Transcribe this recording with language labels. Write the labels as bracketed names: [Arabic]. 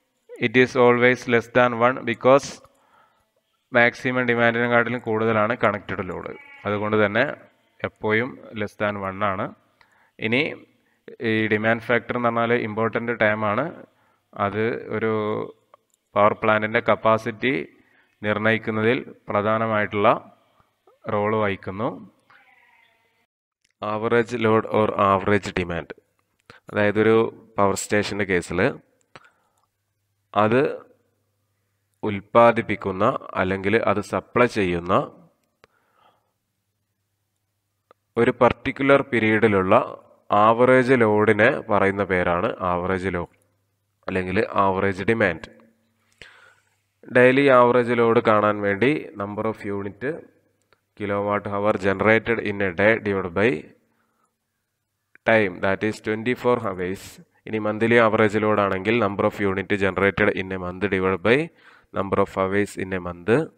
[English] It is always less than 1 because [Malayalam] maximum ഡിമാൻഡിനെക്കാട്ടിലും കൂടുതലാണ് connected load. അതുകൊണ്ട് തന്നെ എപ്പോഴും ലെസ് ദാൻ 1 ആണ്. ഇനി ഈ ഡിമാൻഡ് ഫാക്ടർ എന്ന് പറഞ്ഞാൽ ഇമ്പോർട്ടൻ്റ് ടൈമാണ്. അത് ഒരു പവർ പ്ലാന്റിൻ്റെ കപ്പാസിറ്റി നിർണ്ണയിക്കുന്നതിൽ പ്രധാനമായിട്ടുള്ള റോള് വഹിക്കുന്നു. Average load or average demand, അതായത് ഒരു പവർ സ്റ്റേഷൻ്റെ കേസിൽ അത് ഉൽപ്പാദിപ്പിക്കുന്ന അല്ലെങ്കിൽ അത് സപ്ലൈ ചെയ്യുന്ന ഒരു പർട്ടിക്കുലർ പീരീഡിലുള്ള ആവറേജ് ലോഡിനെ പറയുന്ന പേരാണ് ആവറേജ് ലോഡ് അല്ലെങ്കിൽ average demand. [English] daily average load [Malayalam] കാണാൻ വേണ്ടി [English] Number of unit kilowatt hour generated in a day divided by time, that is 24 hours. ഇനി monthly average load ആണെങ്കിൽ number of unit generated in a month divide by number of hours in a month.